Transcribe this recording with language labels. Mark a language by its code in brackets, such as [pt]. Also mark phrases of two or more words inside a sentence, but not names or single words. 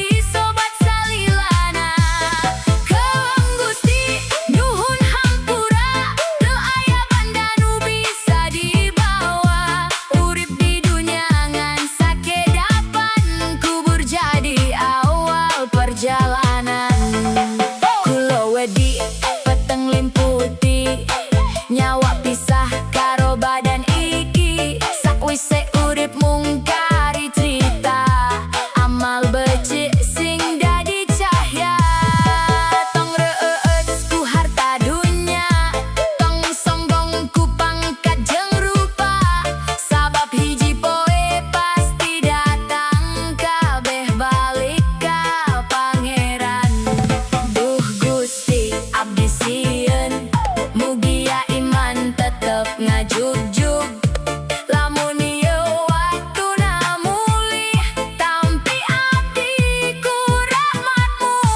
[su] sobat salilana keung Gusti nyuhun hampura teu aya banda nu bisa dibawa urip di dunya ngan sakedapan kubur jadi awal perjalanan [jv] kulo wedi peteng limputi nyawa pisah karo badan iki sakwise urip mung kari cerita amal becik sing dadi cahya [su] tong reueut ku harta dunya tong sombong ku pangkat jeung rupa sabab hiji poe pasti datang kabeh balik ka pangeran duh Gusti abdi sieun mugia iman tetep ngajugjug lamun ieu waktuna mulih tampi abdi ku rahmat-Mu